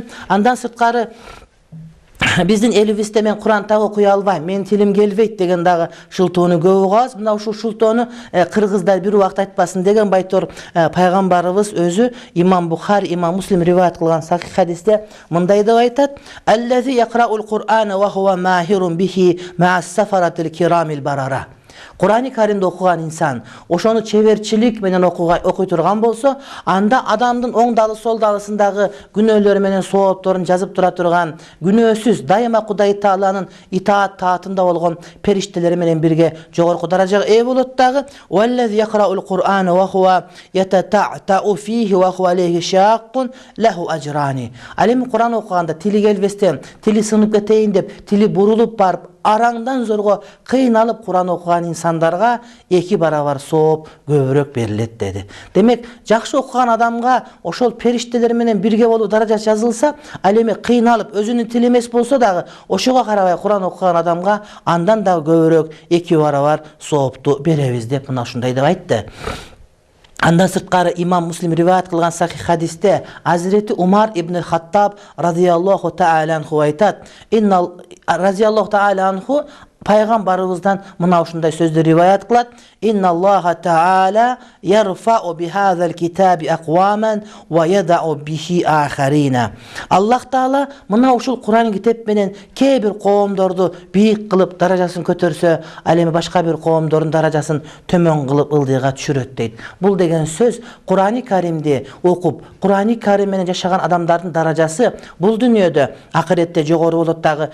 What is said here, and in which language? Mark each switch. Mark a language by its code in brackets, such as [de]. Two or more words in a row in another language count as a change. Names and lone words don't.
[ky] Андан сырткары биздин элибизде мен Кур'ан так окуй албайм, мен тилим келбейт деген дагы шылтоону көп угабыз. Мына ушул шылтоону кыргыздар бир убакыт айтпасын деген байтор пайгамбарыбыз өзү Имам Бухари, Имам Муслим риваят кылган сахих хадисте мындай деп айтат: [ar] "الذي يقرأ القرآن وهو ماهر به مع السفرة الكرام البررة". [ky] Кур'ан-ы Каримди окуган инсан ошону чеберчилик менен окуй турган болсо, анда адамдын оң далы сол далысындагы күнөөлөрү менен соопторун жазып тура турган, күнөөсүз дайыма Кудай Тааланын таатында болгон периштелери менен бирге жогорку даражага ээ болот дагы. [ar] "والذي يقرأ القرآن وهو يتتعتع فيه وهو عليه شاق له أجران". [ky] Ал эми Кур'ан окуганда тили келбестен, тили сынып кетейин деп, тили бурулуп барып, араңдан зорго кыйналып Кур'ан окуган инсандарга 2 барабар сооп көбүрөөк берилет деди. Демек, жакшы окуган адамга ошол периштелер менен бирге болуу даражасы жазылса, ал эми кыйналып өзүнүн тили эмес болсо дагы ошого карабай Кур'ан окуган адамга андан да көбүрөөк 2 барабар соопту беребиз деп мына ушундай деп айтты. Андан сырткары Имам Муслим риваят кылган сахих хадисте Азирети Умар ибн Хаттаб [ar] رضي الله تعالى عنه [ky] айтат: "Инна [ar] رضي الله تعالى عنه [ky] пайгамбарыбыздан мына ушундай сөздү риваят кылат: [ar] "إن الله تعالى يرفع بهذا الكتاب أقواما ويضع به آخرين". [ky] Аллах Таала мына ушул Кур'ан китеп менен кээ бир коомдорду бийик кылып даражасын көтөрсө, ал эми башка бир коомдордун даражасын төмөн кылып ылдыйга түшүрөт дейт. Бул деген сөз Кур'ан-ы Каримди окуп, Кур'ан-ы Карим менен жашаган адамдардын даражасы бул дүйнөдө акыретте жогору болот дагы.